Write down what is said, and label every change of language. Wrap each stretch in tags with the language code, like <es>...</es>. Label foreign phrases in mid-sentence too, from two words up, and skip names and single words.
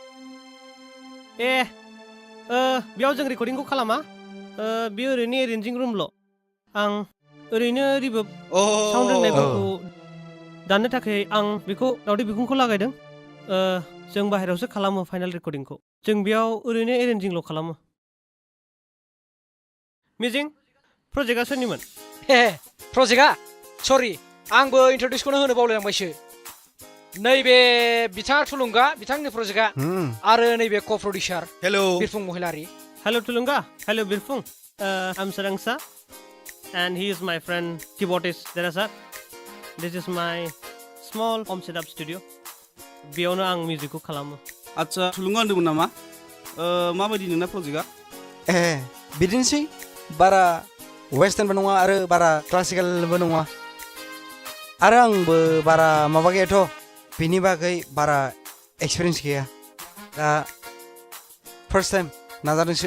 <brx>बेयाव जों रेकर्डिंखौ खालामा बेयो ओरैनो एरेन्जिं रुमल' आं ओरैनो</brx> <en>reverb sound</en> <brx>होननायफोरखौ दाननो थाखाय आं बेखौ दावदै बिखुंखौ लागायदों जों बाहेरायावसो खालामो फाइनाल रेकर्डिंखौ जों बेयाव ओरैनो एरेन्जिंल' खालामो मिजिं प्रजेक्टआ सोरनिमोन प्रजेक्टआ सरि आंबो इन्ट्रडिउसखौनो होनो बावलायलांबायसो नैबे बिथाङा थुलुंगा बिथांनि प्रजेक्टआ आरो नैबे क' प्रडिउसार हेलौ बिरफुं महिलारि हेलौ थुलुंगा हेलौ बिरफुं आम सोरांसा</brx> <en>and he is my friend keyboardist Derasar. This is my small home setup studio.</en> <brx>बेयावनो आं मिउजिकखौ खालामो आदसा थुलुंगा होनदोंमोन नामा माबायदि नोंना प्रजेक्टआ बिदिनोसै बारा वेस्टार्नबो नङा आरो बारा क्लासिकेलबो नङा आरो आंबो बारा माबा गैयाथ' बेनि बागै बारा एक्सपिरियेन्स गैया दा</brx> <en>first time</en> <brx>नाजादोंसो</brx>